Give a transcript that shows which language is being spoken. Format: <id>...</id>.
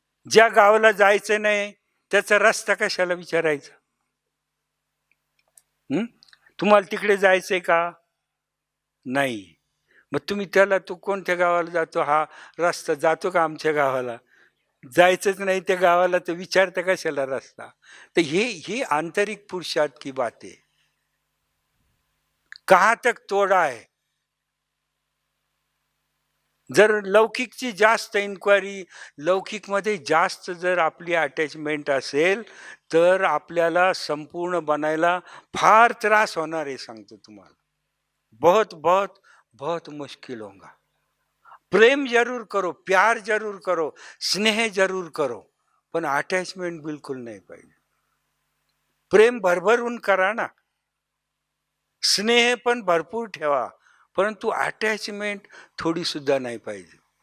<mr>ज्या गावाला जायचं नाही त्याचा रस्ता कशाला विचारायचा. तुम्हाला तिकडे जायचंय का? नाही. मग तुम्ही त्याला, तू कोणत्या गावाला जातो, हा रस्ता जातो का आमच्या गावाला? जायचंच नाही त्या गावाला, तर विचारता कशाला रस्ता? तर ही</mr> <hi>आंतरिक पुरुषार्थ की बात है. कहाँ तक तोडा है.</hi> <mr>जर लौकिकची जास्त इन्क्वायरी, लौकिकमध्ये जास्त जर आपली अटॅचमेंट असेल, तर आपल्याला संपूर्ण बनायला फार त्रास होणार आहे, सांगतो तुम्हाला.</mr> <hi>बहुत बहुत बहुत मुश्किल होगा. प्रेम जरूर करो, प्यार जरूर करो, स्नेह जरूर करो,</hi> <mr>पण अटॅचमेंट बिलकुल नाही पाहिजे. प्रेम भरभरून करा ना, स्नेह पण भरपूर ठेवा, परंतु अटॅचमेंट थोडी सुद्धा नाही पाहिजे.</mr>